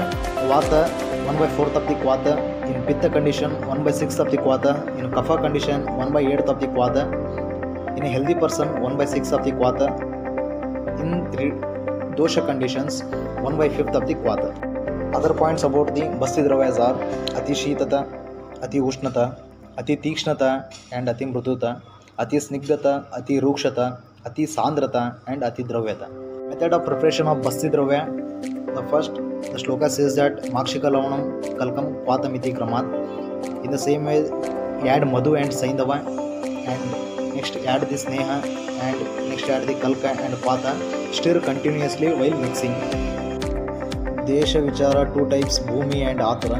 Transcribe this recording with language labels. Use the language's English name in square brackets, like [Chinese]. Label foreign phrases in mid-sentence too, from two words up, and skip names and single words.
[English] Vata 1/4 of the Quata. In Pitta condition, 1/6 of the Quata. In Kapha condition, 1/8 of the Quata. In a healthy person, 1/6 of the Quata. In Dosha conditions, 1/5 of the Quata. Other points about the [Sanskrit] बस्ति द्रव्य [English] are [Sanskrit] अति शीतता, अति उष्णता, अति तीक्ष्णता [English] and [Sanskrit] अति मृदुता, अति स्निग्धता, अति रूक्षता, अति सान्द्रता [English] and [Sanskrit] अति द्रव्यता. [English] Method of preparation of [Sanskrit] बस्ति द्रव्य. [English] The first, the shloka says that [Sanskrit] माक्षिक लवणम् कल्कम् क्वाथमिति क्रमात्. [English] In the same way, add Madhu and Saindava, and next add the Sneha, and next add the Kalka and Kwata. Stir continuously while mixing. [Sanskrit] देश विचार, [English] two types, Bhumi and Atura.